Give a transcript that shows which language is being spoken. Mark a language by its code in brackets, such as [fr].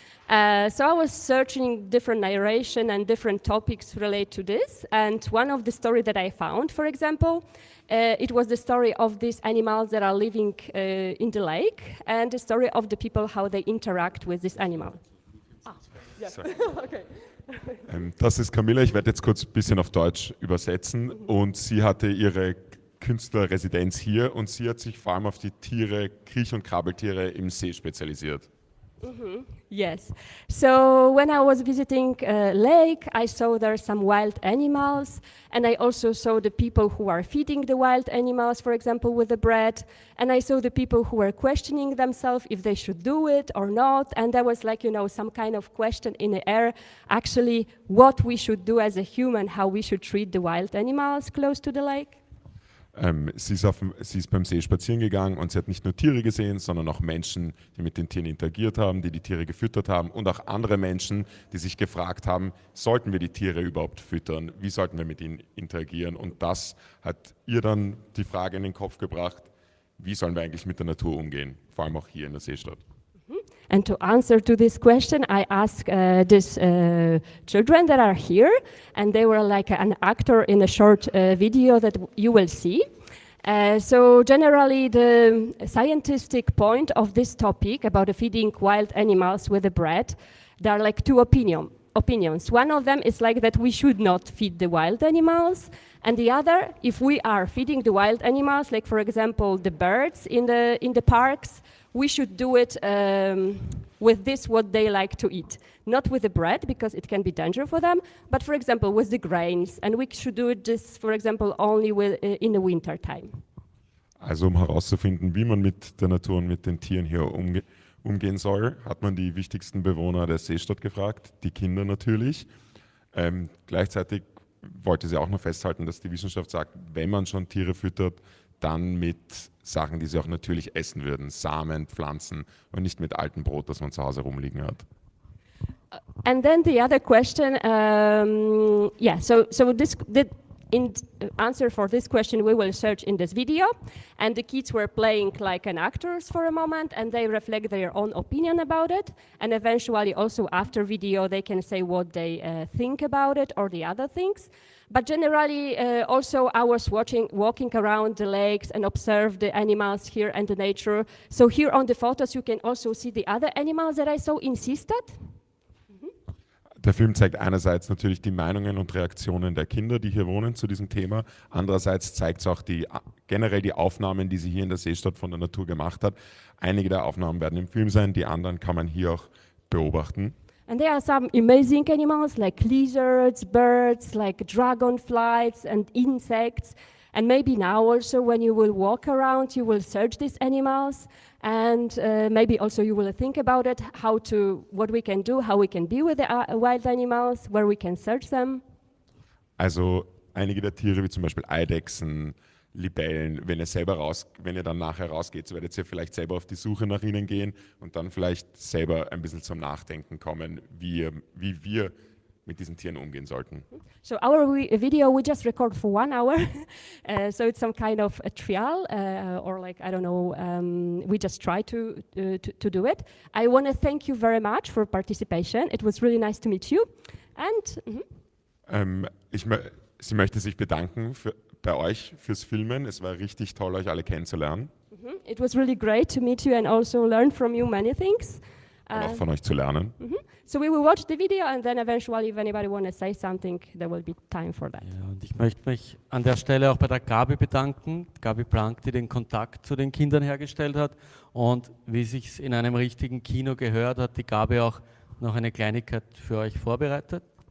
[en] So I was searching different narration and different topics related to this, and one of the story that I found, for example, it was the story of these animals that are living in the lake, and the story of the people, how they interact with this animal. Okay. [de] Das ist Camilla, ich werde jetzt kurz ein bisschen auf Deutsch übersetzen. Und sie hatte ihre Künstlerresidenz hier und sie hat sich vor allem auf die Tiere, Kriech- und Krabbeltiere im See spezialisiert. [en] Yes. So when I was visiting a lake, I saw there some wild animals, and I also saw the people who are feeding the wild animals, for example, with the bread, and I saw the people who were questioning themselves if they should do it or not, and there was like, you know, some kind of question in the air, actually what we should do as a human, how we should treat the wild animals close to the lake. [de] Sie ist beim See spazieren gegangen und sie hat nicht nur Tiere gesehen, sondern auch Menschen, die mit den Tieren interagiert haben, die die Tiere gefüttert haben und auch andere Menschen, die sich gefragt haben, sollten wir die Tiere überhaupt füttern, wie sollten wir mit ihnen interagieren, und das hat ihr dann die Frage in den Kopf gebracht, wie sollen wir eigentlich mit der Natur umgehen, vor allem auch hier in der Seestadt. [en] And to answer to this question, I asked these children that are here, and they were like an actor in a short video that you will see. So generally, the scientific point of this topic about feeding wild animals with the bread, there are like two opinions. One of them is like that we should not feed the wild animals, and the other, if we are feeding the wild animals, like for example the birds in the parks, we should do it with this what they like to eat. Not with the bread, because it can be dangerous for them, but for example with the grains, and we should do it just, for example, only in the winter time. [de] Also herauszufinden, wie man mit der Natur und mit den Tieren hier umgehen soll, hat man die wichtigsten Bewohner der Seestadt gefragt, die Kinder natürlich. Gleichzeitig wollte sie auch noch festhalten, dass die Wissenschaft sagt, wenn man schon Tiere füttert, dann mit Sachen, die sie auch natürlich essen würden, Samen, Pflanzen und nicht mit altem Brot, das man zu Hause rumliegen hat. [en] And then the other question, in answer for this question, we will search in this video, and the kids were playing like an actors for a moment, and they reflect their own opinion about it, and eventually also after video they can say what they think about it or the other things. But generally, also I was walking around the lakes and observe the animals here and the nature. So here on the photos you can also see the other animals that I saw in Seestadt. [de] Der Film zeigt einerseits natürlich die Meinungen und Reaktionen der Kinder, die hier wohnen, zu diesem Thema. Andererseits zeigt es auch generell die Aufnahmen, die sie hier in der Seestadt von der Natur gemacht hat. Einige der Aufnahmen werden im Film sein, die anderen kann man hier auch beobachten. [en] And there are some amazing animals like lizards, birds, like dragonflies and insects. And maybe now also when you will walk around, you will search these animals, and maybe also you will think about it, what we can do, how we can be with the wild animals, where we can search them. [de] Also einige der Tiere, wie zum Beispiel Eidechsen, Libellen, wenn ihr dann nachher rausgeht, so werdet ihr vielleicht selber auf die Suche nach ihnen gehen und dann vielleicht selber ein bisschen zum Nachdenken kommen, wie wir mit diesen Tieren umgehen sollten. [en] So our video we just record for 1 hour, so it's some kind of a trial, or like, I don't know, we just try to do it. I want to thank you very much for participation. It was really nice to meet you. And [de] Sie möchte sich bedanken bei euch fürs Filmen. Es war richtig toll, euch alle kennenzulernen. [en] It was really great to meet you and also learn from you many things. [de] Und auch von euch zu lernen. [en] So we will watch the video and then eventually, if anybody want to say something, there will be time for that. [de] Ja, und ich möchte mich an der Stelle auch bei der Gabi bedanken, Gabi Plank, die den Kontakt zu den Kindern hergestellt hat. Und wie sich's in einem richtigen Kino gehört, hat die Gabi auch noch eine Kleinigkeit für euch vorbereitet.